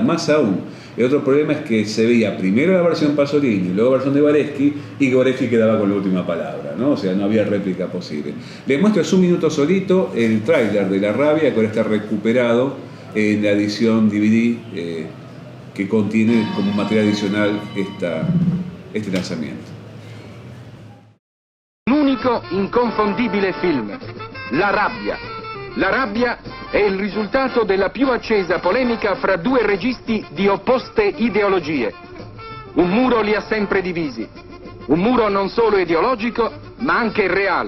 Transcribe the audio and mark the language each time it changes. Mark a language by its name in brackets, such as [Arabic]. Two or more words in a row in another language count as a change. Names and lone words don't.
[Spanish] Más aún, el otro problema es que se veía primero la versión Pasolini, luego la versión de Guareschi, y Guareschi quedaba con la última palabra, ¿no? O sea, no había réplica posible. Les muestro hace un minuto solito el tráiler de La Rabia, que ahora está recuperado en la edición DVD que contiene como material adicional este lanzamiento. [Italian] Un unico inconfondibile film, La Rabbia. La rabbia è il risultato della più accesa polemica fra due registi di opposte ideologie. Un muro li ha sempre divisi, un muro non solo ideologico ma anche reale.